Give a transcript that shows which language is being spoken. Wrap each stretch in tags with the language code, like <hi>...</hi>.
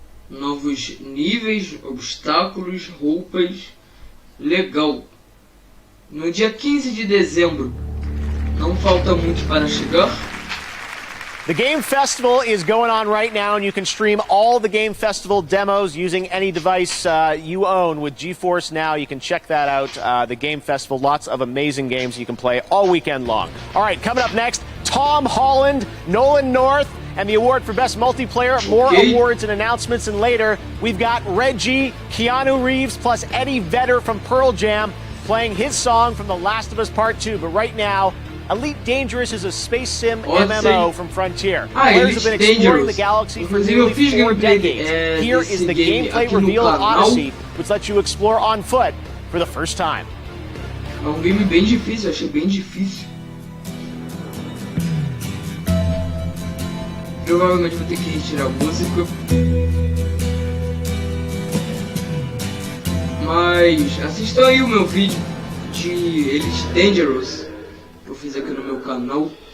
<pt>Novos níveis, obstáculos, roupas. Legal. No dia 15 de dezembro. Não Não falta muito para chegar.</pt> <en>The Game Festival is going on right now, and you can stream all the Game Festival demos using any device you own with GeForce Now. You can check that out. The Game Festival, lots of amazing games you can play all weekend long. All right, coming up next, Tom Holland, Nolan North, and the award for Best Multiplayer. More awards and announcements, and later we've got Reggie, Keanu Reeves, plus Eddie Vedder from Pearl Jam playing his song from The Last of Us Part 2. But right now, Elite Dangerous is a space sim MMO from Frontier. Players have been exploring the galaxy for nearly 4 decades. Here is the gameplay reveal of Odyssey, which lets you explore on foot for the first time.</en> <pt>É um game bem difícil, achei bem difícil. Provavelmente vou ter que retirar a música. Mas assistam aí o meu vídeo de Elite Dangerous que eu fiz aqui no meu canal.</pt>